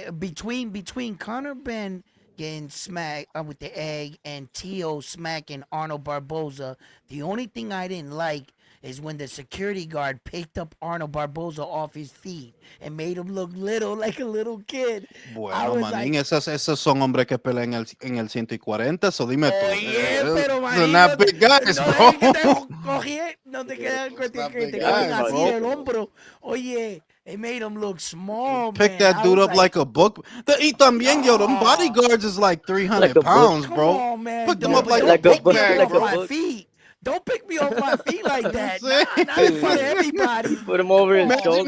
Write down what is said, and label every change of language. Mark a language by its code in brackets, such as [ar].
[en] Between Conor Benn getting smacked with the egg and Tio smacking Arnold Barboza, the only thing I didn't like is when the security guard picked up Arnold Barboza off his feet and made him look like a little kid. [es] Bueno, manín, esos son hombres que pelean en el 140, so dime tú. Pero [en] they're not big guys, bro. [es] No te quedas que te cogen así el hombro. [en] Oye, they made him look small, Pick that dude up like a book. [es] Y también, [en] yo, them bodyguards is like 300 pounds, bro. Come on, man. Pick them up like a book bag, bro. Don't pick me off my feet like that. Not in front of everybody. Put him over his shoulder.